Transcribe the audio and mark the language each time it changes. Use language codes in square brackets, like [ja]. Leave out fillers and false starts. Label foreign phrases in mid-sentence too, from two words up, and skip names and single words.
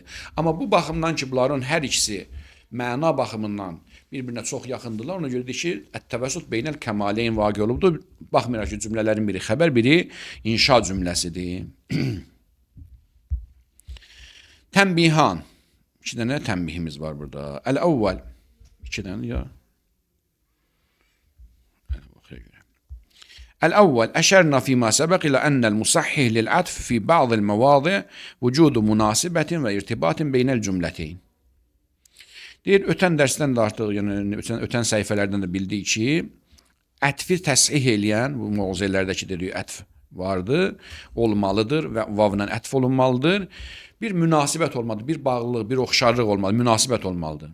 [az] Amma bu baxımdan ki, bunların hər ikisi məna baxımından bir-birinə çox yaxındırlar. Ona görə deyir ki, [ar] التوسط بين الكمالين [az] vaqe olubdur. Baxmayaraq ki, cümlələrin biri xəbər, biri inşa cümləsidir. Tənbihan. 2 dənə tənbihimiz var burada. Əl-əvvəl. 2 dənə ya. [ar] الأول أشرنا فيما سبق إلى أن المصحح للعطف في بعض المواضع وجود مناسبة وارتباط بين الجملتين. [az] Deyir, ötən dərsdən də artıq, yəni ötən səhifələrdən də bildik ki, ətfi təsih eləyən, bu muğzələrdəki dediyi ətf vardır, olmalıdır və vavla ətf olunmalıdır. Bir münasibət olmalıdır, bir bağlılıq, bir oxşarlıq olmalıdır, münasibət olmalıdır.